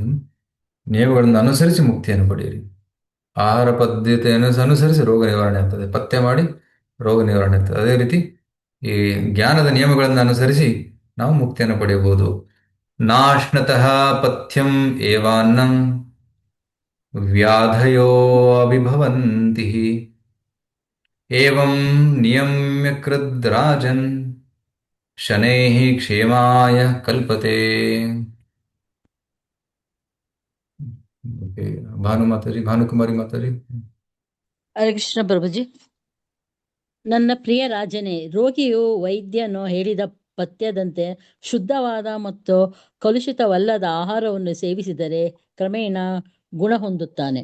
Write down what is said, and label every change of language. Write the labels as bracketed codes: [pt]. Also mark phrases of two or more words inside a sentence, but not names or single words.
[kn] ನಿಯಮಗಳನ್ನು ಅನುಸರಿಸಿ ಮುಕ್ತಿಯನ್ನು ಪಡೆಯಿರಿ. ಆಹಾರ ಪದ್ಧತಿಯನ್ನು ಅನುಸರಿಸಿ ರೋಗ ನಿವಾರಣೆ ಆಗ್ತದೆ, ಪಥ್ಯ ಮಾಡಿ ರೋಗ ನಿವಾರಣೆ ಆಗ್ತದೆ. ಅದೇ ರೀತಿ ಈ ಜ್ಞಾನದ ನಿಯಮಗಳನ್ನು ಅನುಸರಿಸಿ ನಾವು ಮುಕ್ತಿಯನ್ನು ಪಡೆಯಬಹುದು. [sa] ನಾಶ್ನತಃ ಪಥ್ಯಂ ಏವಾನ್ನಂ ವ್ಯಾಧಯೋ ಅಭಿಭವಂತಿ ಏವಂ ನಿಯಮ್ಯ ಕೃದ್ ರಾಜನ್ ಶನೈಃ ಕ್ಷೇಮಾಯ ಕಲ್ಪತೆ. [kn] ಭಾನುಕುಮಾರಿ ಮಾತಾಜಿ. ಹರೇ ಕೃಷ್ಣ ಪ್ರಭುಜಿ. ನನ್ನ ಪ್ರಿಯ ರಾಜನೇ, ರೋಗಿಯು ವೈದ್ಯನು ಹೇಳಿದ ಪಥ್ಯದಂತೆ ಶುದ್ಧವಾದ ಮತ್ತು ಕಲುಷಿತವಲ್ಲದ ಆಹಾರವನ್ನು ಸೇವಿಸಿದರೆ ಕ್ರಮೇಣ ಗುಣ ಹೊಂದುತ್ತಾನೆ.